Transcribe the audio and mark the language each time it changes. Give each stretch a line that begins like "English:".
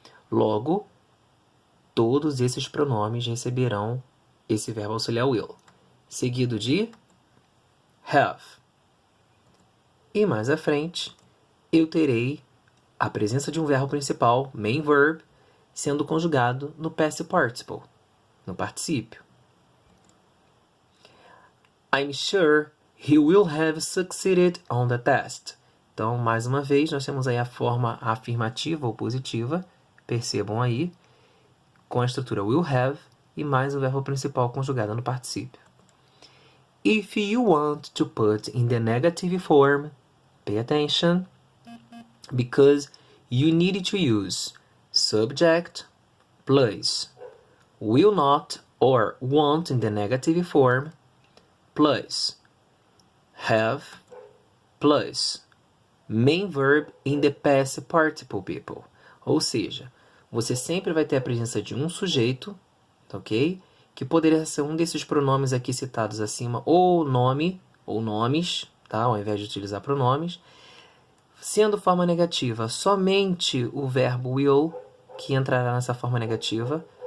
Portuguese: Logo, todos esses pronomes receberão esse verbo auxiliar will, seguido de have. E mais à frente, eu terei a presença de um verbo principal,
English: main verb,
Portuguese: sendo conjugado no
English: past participle,
Portuguese: no particípio.
English: I'm sure he will have succeeded on the test.
Portuguese: Então, mais uma vez, nós temos aí a forma afirmativa ou positiva, percebam aí, com a estrutura will have e mais o verbo principal conjugado no particípio.
English: If you want to put in the negative form, pay attention, because you need to use subject plus will not or won't in the negative form plus have plus main verb in the past participle, people.
Portuguese: Ou seja, você sempre vai ter a presença de um sujeito, ok? Que poderia ser um desses pronomes aqui citados acima, ou nome, ou nomes, tá? Ao invés de utilizar pronomes. Sendo forma negativa, somente o verbo will, que entrará nessa forma negativa.